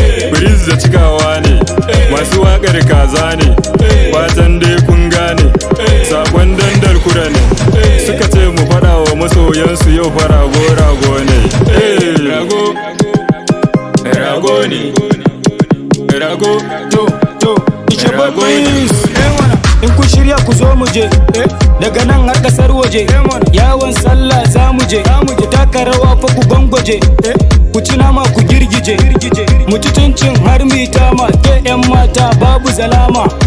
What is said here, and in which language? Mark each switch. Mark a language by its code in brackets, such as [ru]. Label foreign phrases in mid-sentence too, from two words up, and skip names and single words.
[ha] Breeze da Cikawa ne, masu waƙar kaza ne, fatan dai kun gane, saƙon Dandal Kura ne. Suka ce mu faɗa wa masoyansu yau fa rago, rago ne. Eh, rago, rago ne, rago, To, to, [en] it's your boy [ha] rago ne. Prince. In kun shirya ku zo mu je, daga nan har ƙasar waje, yawon sallah za mu je, ku taka rawa fa ku gwangwaje. Ku ci nama ku girgije, mu ci cincin har mu yi tama, ke 'yan mata babu zalama.